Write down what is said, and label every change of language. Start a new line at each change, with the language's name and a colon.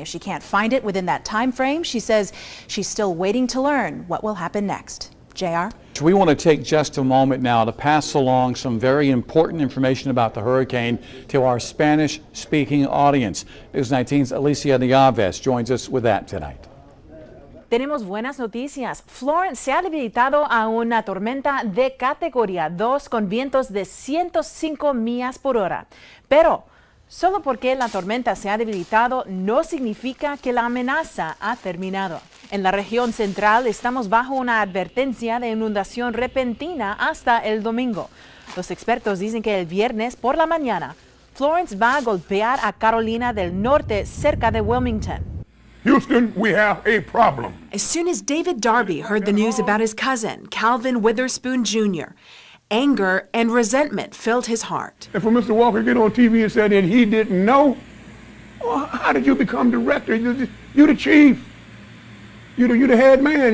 English: If she can't find it within that time frame, she says she's still waiting to learn what will happen next. JR? We want to take just a moment now to pass along some very important information about the hurricane to our Spanish-speaking audience. News 19's Alicia Neaves joins us with that tonight.
Spanish: Tenemos buenas noticias. Florence se ha debilitado a una tormenta de categoría 2 con vientos de 105 millas por hora. Pero solo porque la tormenta se ha debilitado no significa que la amenaza ha terminado. En la región central estamos bajo una advertencia de inundación repentina hasta el domingo. Los expertos dicen que el viernes por la mañana, Florence va a golpear a Carolina del Norte cerca de Wilmington.
English: Houston, we have a problem. As soon as David Darby heard the news about his cousin, Calvin Witherspoon Jr., anger and resentment filled his heart. And for Mr. Walker to get on TV and say that he didn't know, well, how did you become director? You're the chief. You're the head man.